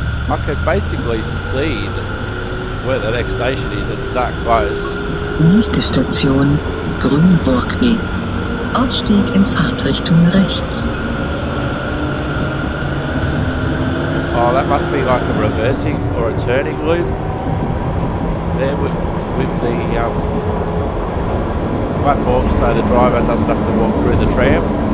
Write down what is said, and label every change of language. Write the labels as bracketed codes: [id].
[en] I can basically see where the next station is. It's that close. [de] Nächste Station, Grünburgweg. Ausstieg in Fahrtrichtung rechts. [en] Oh, that must be like a reversing or a turning loop. There we with the platform so the driver doesn't have to walk through the tram.